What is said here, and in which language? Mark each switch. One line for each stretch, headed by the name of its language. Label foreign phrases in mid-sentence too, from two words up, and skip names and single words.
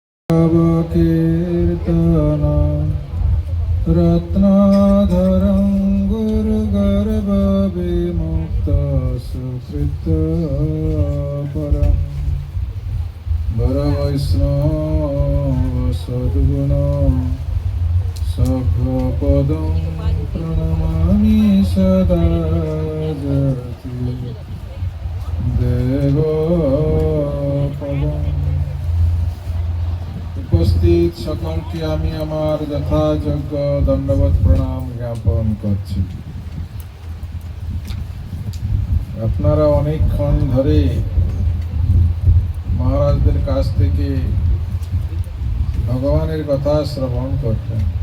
Sanskrit: कीर्तन रत्नाधरं गुरुगर्भ विमुक्त सुकृत परं वरवैष्णव सद्गुण सखपदं प्रणमामि सदा जयति देवपदम्।
Bangla: উপস্থিত সকলকে আমি আমার যথাযোগ্য দণ্ডবত প্রণাম জ্ঞাপন করছি। আপনারা অনেকক্ষণ ধরে মহারাজদের কাছ থেকে ভগবানের কথা শ্রবণ করতেন।